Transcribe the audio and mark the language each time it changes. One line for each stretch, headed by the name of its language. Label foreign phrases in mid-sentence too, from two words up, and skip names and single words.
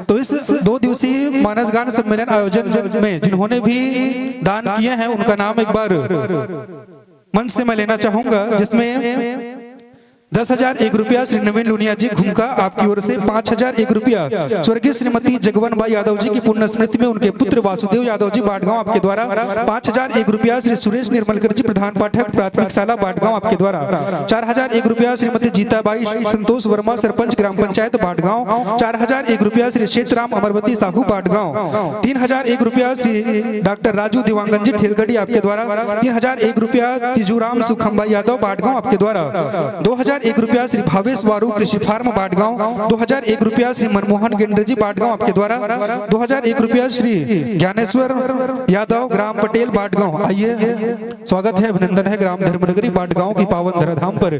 Hindi: तो इस 2 दिवसीय मानस गान सम्मेलन आयोजन में जिन्होंने भी दान किए हैं उनका नाम एक बार मंच से मैं लेना चाहूंगा, जिसमें 10,001 रुपया श्री नवीन लुनिया जी घुमका आपकी ओर से, 5,001 रुपया स्वर्गीय श्रीमती जगवन बाई यादव जी की पुण्य स्मृति में उनके पुत्र वासुदेव यादव जी बाटगांव आपके द्वारा, 5,001 रुपया श्री सुरेश निर्मलकर जी प्रधान पाठक प्राथमिक शाला बाटगांव आपके द्वारा, 4,001 रुपया श्रीमती जीताबाई संतोष वर्मा सरपंच ग्राम पंचायत बाटगांव, 4,001 रुपया श्री क्षेत्रराम अमरवती साहू बाटगांव, 3,001 रुपया श्री डॉक्टर राजू दिवांगन जी ठेलगढ़ी आपके द्वारा, 3,001 रुपया तिजूराम सुखमबाई यादव बाटगांव आपके द्वारा, 2,001 रुपया श्री भावेश वारू कृषि फार्म बाटगांव, 2,001 रुपया श्री मनमोहन गेंद्रे जी बाटगांव आपके द्वारा, 2,001 रुपया श्री ज्ञानेश्वर यादव ग्राम पटेल बाटगांव। आइए स्वागत है, अभिनंदन है ग्राम धर्मनगरी बाटगांव की पावन धराधाम पर।